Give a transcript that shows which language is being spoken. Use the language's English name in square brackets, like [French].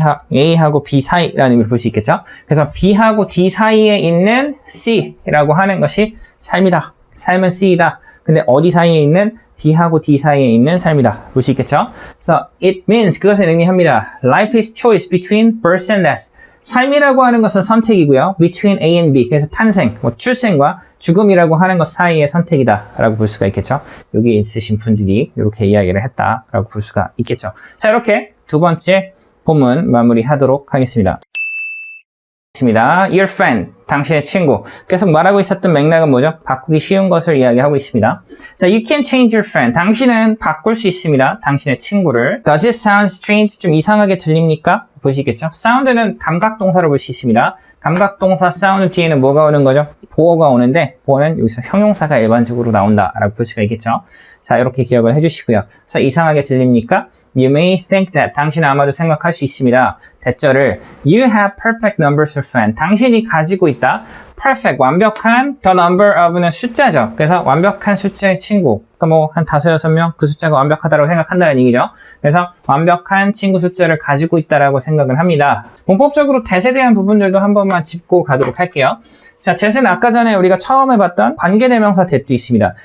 [Korean] A하고 B 사이라는 의미를 볼 수 있겠죠? 그래서 B하고 D 사이에 있는 C라고 하는 것이 삶이다. 삶은 C이다. 근데 어디 사이에 있는 B하고 D 사이에 있는 삶이다. 볼 수 있겠죠? 그래서 [English] it means [Korean] 그것을 의미합니다. [English] Life is choice between birth and death. [Korean] 삶이라고 하는 것은 선택이고요. [English] Between A and B. [Korean] 그래서 탄생, 출생과 죽음이라고 하는 것 사이의 선택이다. 라고 볼 수가 있겠죠. 여기 있으신 분들이 이렇게 이야기를 했다라고 볼 수가 있겠죠. 자, 이렇게 두 번째 본문 마무리하도록 하겠습니다. [English] Your friend, [Korean] 당신의 친구. 계속 말하고 있었던 맥락은 뭐죠? 바꾸기 쉬운 것을 이야기하고 있습니다. [English] 자, you can change your friend. [Korean] 당신은 바꿀 수 있습니다. 당신의 친구를. [English] Does it sound strange? [Korean] 좀 이상하게 들립니까? 보시겠죠? sound는 감각동사로 볼 수 있습니다. 감각동사 sound 뒤에는 뭐가 오는 거죠? 보어가 오는데 보어는 여기서 형용사가 일반적으로 나온다라고 볼 수가 있겠죠? 자, 이렇게 기억을 해주시고요. 그래서 이상하게 들립니까? [English] You may think that. [Korean] 당신은 아마도 생각할 수 있습니다. [English] 대절을 You have perfect numbers of friends. [Korean] 당신이 가지고 있다. perfect, 완벽한 [English] the number of [Korean] 는 숫자죠. 그래서 완벽한 숫자의 친구. 그러니까 뭐 한 5, 6명 그 숫자가 완벽하다고 생각한다는 얘기죠. 그래서 완벽한 친구 숫자를 가지고 있다라고 생각을 합니다. 문법적으로 that에 대한 부분들도 한 번만 짚고 가도록 할게요. 자, that은 아까 전에 우리가 처음 해봤던 관계대명사 that도 있습니다.